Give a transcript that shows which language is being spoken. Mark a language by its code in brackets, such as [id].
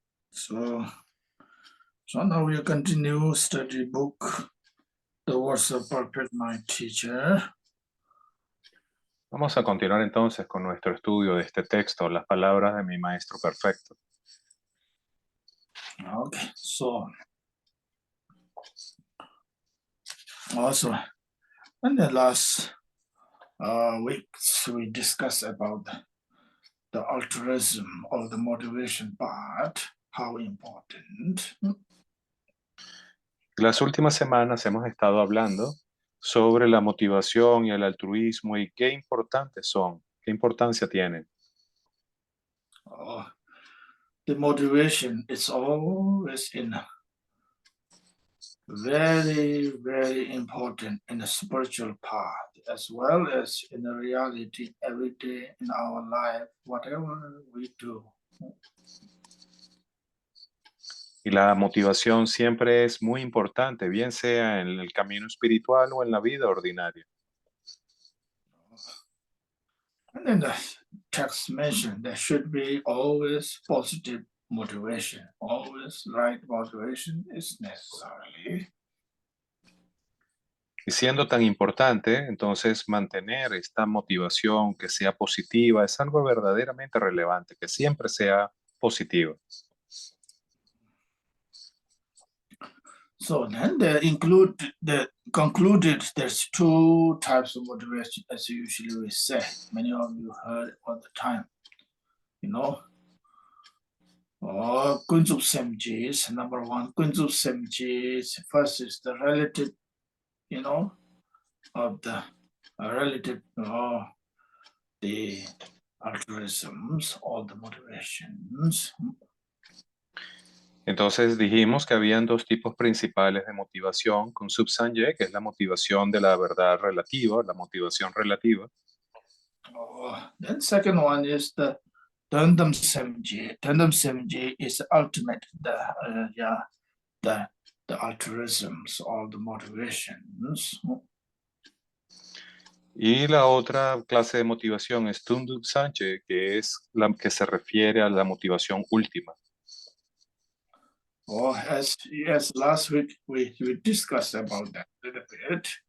[en] So now we'll continue study book, The Words of Perfect My Teacher. [es] Vamos a continuar entonces con nuestro estudio de este texto, Las palabras de mi maestro perfecto. [en] Okay, so also in the last weeks we discussed about the altruism of the motivation part, how important. [es] Las últimas semanas hemos estado hablando sobre la motivación y el altruismo y qué importantes son, qué importancia tienen. [en] The motivation is always very, very important in the spiritual path as well as in the reality every day in our life, whatever we do. [es] Y la motivación siempre es muy importante, bien sea en el camino espiritual o en la vida ordinaria. [en] And then the text mentioned there should be always positive motivation, always right motivation is necessarily. [es] Y siendo tan importante, entonces mantener esta motivación que sea positiva es algo verdaderamente relevante, que siempre sea positiva. [en] So then they concluded there's two types of motivation, as usually we say. Many of you heard all the time, you know. Kunzup Semjis, number one, Kunzup Semjis, first is the relative, you know, of the relative, the altruisms, all the motivations. [es] Entonces dijimos que habían dos tipos principales de motivación, con subsanje, que es la motivación de la verdad relativa, la motivación relativa. [en] Then second one is the Dundam Semji. Dundam Semji is ultimate, the altruisms or the motivations. [es] Y la otra clase de motivación es Tunduk Sanche, que es la que se refiere a la motivación última. [en] As last week we discussed about that a little bit.